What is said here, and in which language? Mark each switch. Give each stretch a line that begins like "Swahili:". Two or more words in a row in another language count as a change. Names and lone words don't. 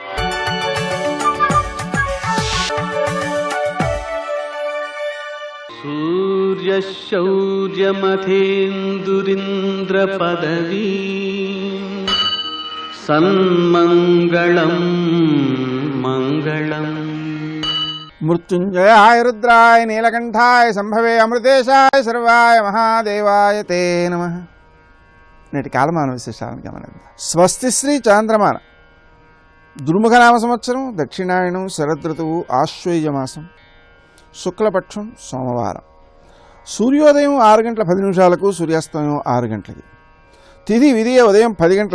Sanskrit: सूर्यशौर्यमथेन्दुरिन्द्रपदवी सन्मङ्गलं मङ्गलम्। मृत्युंजयाय रुद्राय नीलकंठाय संभवे अमृतेशाय सर्वाय महादेवाय ते नमः।
Telugu: నేటి కాలమాన విశేషాలను గమనిద్దాం. స్వస్తి శ్రీ చాంద్రమాన దుర్ముఖనామ సంవత్సరం దక్షిణాయనం శరదృతువు ఆశ్వయుజమాసం శుక్లపక్షం సోమవారం సూర్యోదయం 6 గంటల 10 నిమిషాలకు సూర్యాస్తమయం 6 గంటలకి తిథి విధియ ఉదయం 10 గంటల